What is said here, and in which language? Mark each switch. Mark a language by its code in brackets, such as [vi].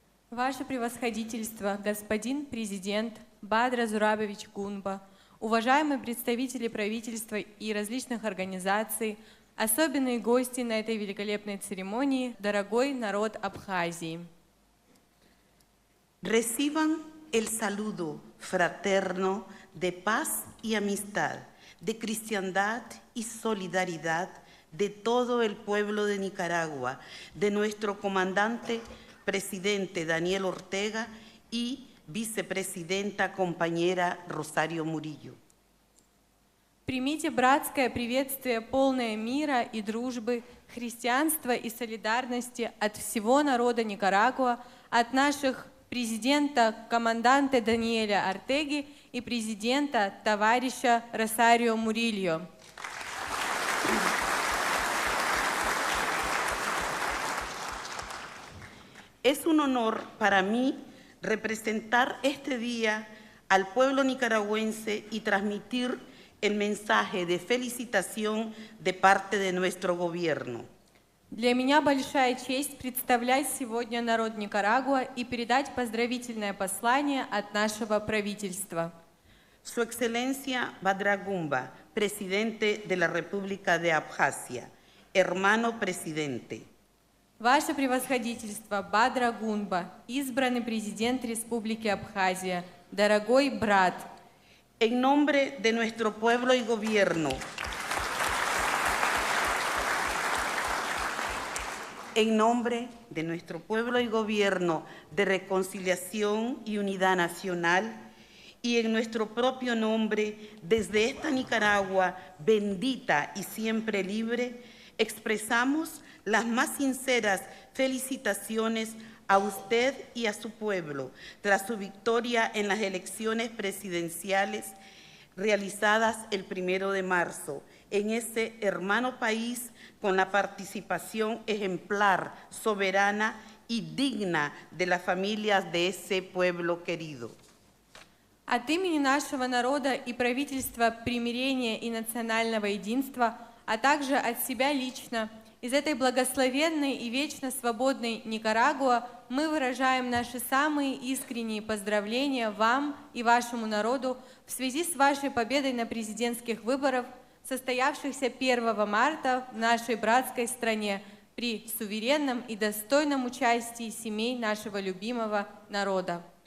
[ru] Ваше превосходительство, господин президент Бадра Зурабович Гунба, уважаемые представители правительства и различных организаций, особенные гости на этой великолепной церемонии, дорогой народ Абхазии. [es] Reciban el saludo fraterno de paz y amistad, de cristiandad y solidaridad de todo el pueblo de Nicaragua, de nuestro comandante presidente Daniel Ortega y vicepresidenta compañera Rosario Murillo. [ru] Примите братское приветствие, полное мира и дружбы, христианства и солидарности от всего народа Никарагуа, от наших президента, команданта Даниэля Ортеги и президента, товарища Росарио Мурильо. [es] Es un honor para mí representar este día al pueblo nicaragüense y transmitir el mensaje de felicitación de parte de nuestro gobierno. [ru] Для меня большая честь представлять сегодня народ Никарагуа и передать поздравительное послание от нашего правительства. [es] Su Excelencia Badra Gumba, presidente de la República de Abjasia, hermano presidente. [ru] Ваше превосходительство, Бадра Гунба, избранный президент Республики Абхазия, дорогой брат. [es] En nombre de nuestro pueblo y gobierno, en nombre de nuestro pueblo y gobierno de reconciliación y unidad nacional, y en nuestro propio nombre, desde esta Nicaragua bendita y siempre libre, expresamos las más sinceras felicitaciones a usted y a su pueblo tras su victoria en las elecciones presidenciales realizadas el 1 de marzo en ese hermano país con la participación ejemplar, soberana y digna de las familias de ese pueblo querido. [ru] От имени нашего народа и правительства примирения и национального единства, а также от себя лично, из этой благословенной и вечно свободной Никарагуа мы выражаем наши самые искренние поздравления вам и вашему народу в связи с вашей победой на президентских выборах, состоявшихся 1 марта в нашей братской стране при суверенном и достойном участии семей нашего любимого народа.